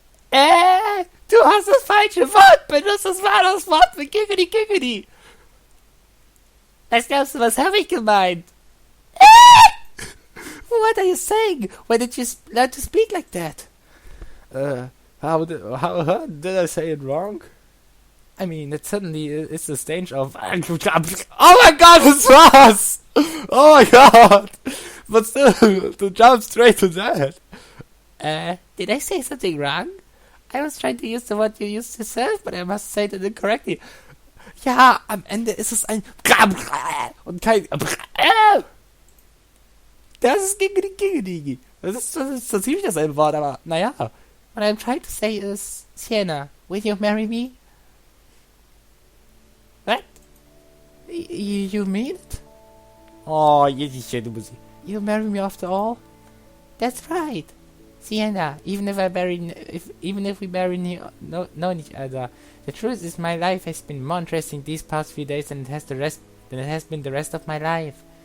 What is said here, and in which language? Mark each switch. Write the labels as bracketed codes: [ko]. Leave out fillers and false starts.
[de] Du hast das falsche Wort benutzt, das war das Wort mit Giggidy Giggidy. Was glaubst du, was habe ich gemeint? [en] What are you saying? Why did you learn to speak like that? How did I say it wrong? I mean, it certainly is the stage of... Oh my god, [de] das war's! [en] Oh my god! But still, to jump straight to that. Did I say something wrong? I was trying to use the word you used yourself, but I must say it incorrectly. [de] Ja, am Ende ist es ein... Und kein... Das ist Giggidy Giggidy. Das ist so ziemlich dasselbe Wort, aber naja. [en] What I'm trying to say is, Sienna, will you marry me? What? You mean it? [de] Oh, du musst... [en] You marry me after all? That's right. Sienna, even if we known each other, the truth is my life has been more interesting these past few days than it has been the rest of my life.